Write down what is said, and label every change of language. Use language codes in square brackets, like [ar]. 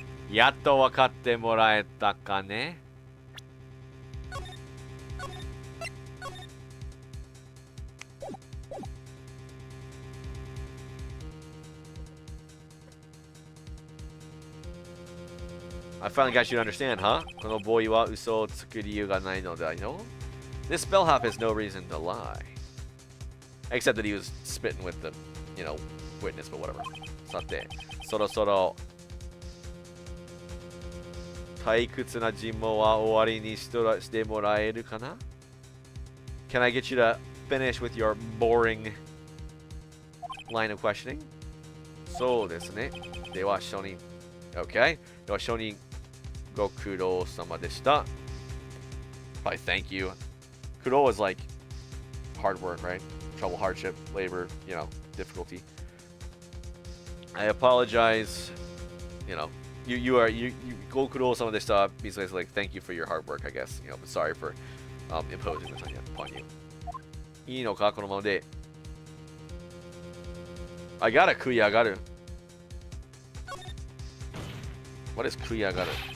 [ja] やっと分かってもらえたかね [en] I finally got you to understand, huh? [ja] このボーイは嘘をつく理由がないのだよ [en] This bellhop has no reason to lie. Except that he was spitting with the, witness, but whatever. [ja] さて、そろそろ退屈な尋問は終わりにしてもらえるかな [en] Can I get you to finish with your boring line of questioning? [ja] そうですね。では、初任。Okay. では、初任ご苦労様でした。 [en] Probably thank you. 苦労 is like hard work, right? Trouble, hardship, labor, difficulty. I apologize. You go [ja] 苦労様でした [en] means like thank you for your hard work, I guess. But sorry for imposing this upon you. [ja] いいのかこのままで [en] I gotta 食い上がる What is 食い上がる